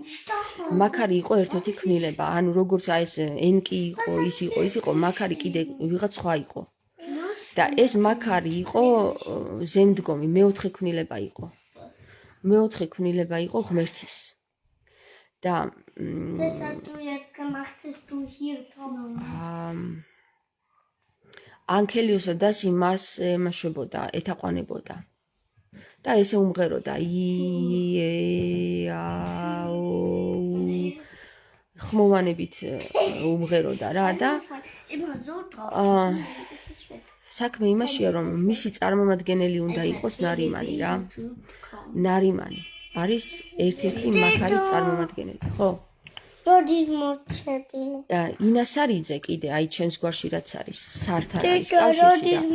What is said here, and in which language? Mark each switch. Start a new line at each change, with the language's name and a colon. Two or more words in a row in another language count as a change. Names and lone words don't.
Georgian: მაქარი იყო ერთ-ერთი ქმნილება, ანუ როგორც ეს ენკი იყო, ის იყო, მაქარი კიდე ვიღაც სხვა იყო. და ეს მაქარი იყო ზემდგომი, მეოთხე ქმნილება იყო. მეოთხე ქმნილება იყო ღმერთის. და
German: Was hast du jetzt gemacht, dass du hier kommst?
Georgian: ანქელიოსა და სიმას ემაშვებოდა, ეთაყვანებოდა. და ესე უმღეროდა ხმოვანებით უმღეროდა რა და
German: Immer so drauf. Das ist weg.
Georgian: საქმე იმაშია რომ მისი წარმომადგენელი უნდა იყოს ნარიმანი რა. ნარიმანი არის ერთ-ერთი მაქარის წარმომადგენელი, ხო? როდის მოჩები? ინასარიძე კიდე აი ჩემს გვარში რაც არის, სართან არის კავშირში და